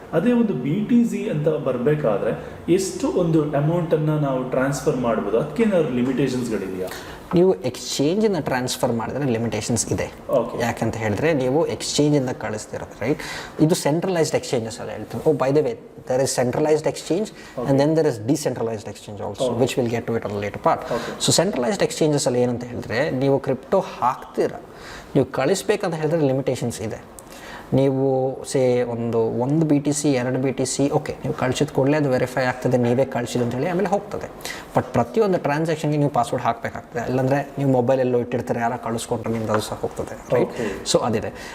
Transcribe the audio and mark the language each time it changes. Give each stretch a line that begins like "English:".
Kannada: ಅದೇ ಒಂದು BTC ಅಂತ ಬರಬೇಕಾದ್ರೆ ಎಷ್ಟು ಒಂದು ಅಮೌಂಟನ್ನು ನಾವು ಟ್ರಾನ್ಸ್ಫರ್ ಮಾಡ್ಬೋದು, ಅದಕ್ಕೇನಾದ್ರು ಲಿಮಿಟೇಷನ್ಸ್ಗಳಿದೆಯಾ? ನೀವು ಎಕ್ಸ್ಚೇಂಜಿಂದ ಟ್ರಾನ್ಸ್ಫರ್ ಮಾಡಿದ್ರೆ ಲಿಮಿಟೇಷನ್ಸ್ ಇದೆ.
English: Okay.
Kannada: ಯಾಕಂತ ಹೇಳಿದ್ರೆ ನೀವು ಎಕ್ಸ್ಚೇಂಜಿಂದ ಕಳಿಸ್ತಿರೋದು, ರೈಟ್? ಇದು ಸೆಂಟ್ರಲೈಸ್ಡ್ ಎಕ್ಸ್ಚೇಂಜಸ್ ಎಲ್ಲ ಹೇಳ್ತೀವಿ.
English: Oh, by the way, there is centralized exchange and then there is decentralized exchange also, which we'll get to it on the later part.
Kannada: So centralized exchanges ಅಲ್ಲಿ ಏನಂತ ಹೇಳಿದ್ರೆ, ನೀವು ಕ್ರಿಪ್ಟೋ ಹಾಕ್ತೀರಾ, ನೀವು ಕಳಿಸ್ಬೇಕಂತ ಹೇಳಿದ್ರೆ ಲಿಮಿಟೇಷನ್ಸ್ ಇದೆ. ನೀವು ಒಂದು BTC 2 BTC ಓಕೆ, ನೀವು ಕಳಿಸಿದ ಕೂಡಲೇ ಅದು ವೆರಿಫೈ ಆಗ್ತದೆ, ನೀವೇ ಕಳಿಸಿದ್ದು ಅಂತೇಳಿ ಆಮೇಲೆ ಹೋಗ್ತದೆ. ಬಟ್ ಪ್ರತಿಯೊಂದು ಟ್ರಾನ್ಸಾಕ್ಷನ್ಗೆ ನೀವು ಪಾಸ್ವರ್ಡ್ ಹಾಕಬೇಕಾಗ್ತದೆ, ಇಲ್ಲಾಂದರೆ ನೀವು ಮೊಬೈಲೆಲ್ಲೋ ಇಟ್ಟಿರ್ತಾರೆ, ಯಾರೋ ಕಳಿಸ್ಕೊಂಡ್ರೆ ನಿಮ್ದು ಅದು ಸಹ ಹೋಗ್ತದೆ, ರೈಟ್? ಸೊ ಅದಿದೆ.